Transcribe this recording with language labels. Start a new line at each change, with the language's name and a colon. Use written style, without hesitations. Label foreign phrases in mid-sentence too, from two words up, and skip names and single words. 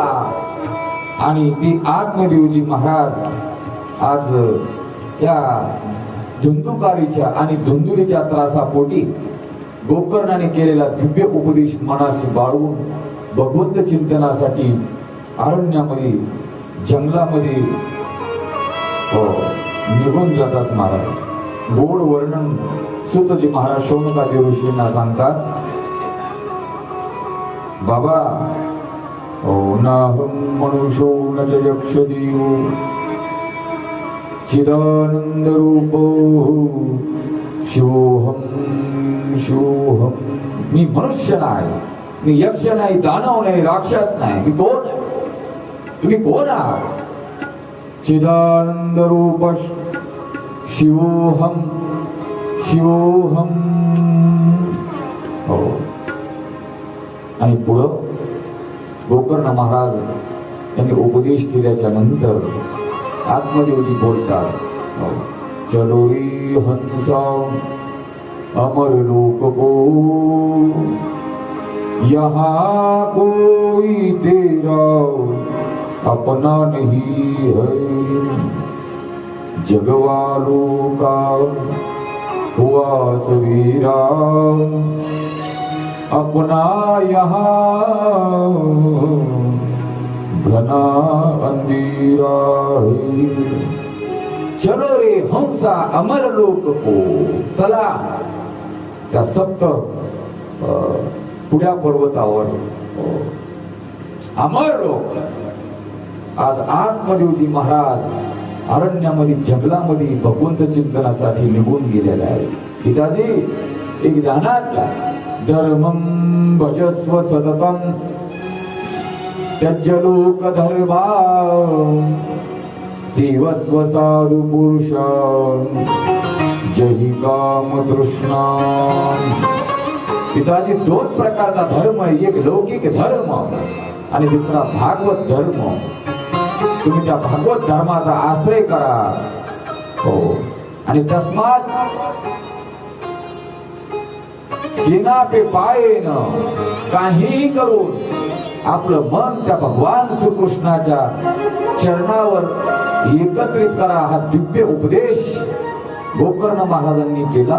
Marathi: आणि ती आत्मदेवजी महाराज आज त्या धुंदुकारीच्या आणि धुंदुलीच्या त्रासापोटी गोकर्णाने केलेला दिव्य उपदेश मनाशी बाळगून भगवंत चिंतनासाठी अरण्यामध्ये जंगलामध्ये निघून जातात महाराज. गोड वर्णन सुतजी महाराज शौनकादी ऋषींना सांगतात, बाबा
Sanskrit: नाहं मनुष्यो न च यक्षदेवो चिदानंद रूपो शिवोहम शिवोहम.
Marathi: मी मनुष्य नाही, मी यक्ष नाही, दानव नाही, राक्षस नाही. मी कोण आहे, तुम्ही कोण आहात.
Sanskrit: चिदानंद रूप शिवोहम शिवोहम.
Marathi: हो. आणि पुढं गोकर्ण महाराज यांनी उपदेश केल्याच्या नंतर आत्मदेवजी बोलतात,
Hindi: चलो रे हंसा अमर लोक को यहाँ कोई तेरा अपना नहीं है. जगवालों का हुआ सवेरा अपना यहाँ घना अंधेरा है. चलो रे हंसा अमर लोक को.
Marathi: चला त्या सप्त पुढ्या पर्वतावर अमर लोक. आज आत्मदेवजी महाराज अरण्यामध्ये जंगलामध्ये भगवंत चिंतनासाठी निघून गेलेले आहे. पिताजी एक ध्यानात घ्या.
Sanskrit: धर्मं भजस्व सततं त्यज्य लोक धर्मा सेवस्व साधु पुरुषान् जहि काम तृष्णा.
Marathi: पिताजी दोन प्रकारचा धर्म आहे. एक लौकिक धर्म आणि दुसरा भागवत धर्म. तुम्ही त्या भागवत धर्माचा आश्रय करा. हो. आणि
Sanskrit: तस्मात जिना पे पायेन
Marathi: काहीही करून आपलं मन त्या भगवान श्रीकृष्णाच्या चरणावर एकत्रित करा, हा दिव्य उपदेश गोकर्ण महाराजांनी केला.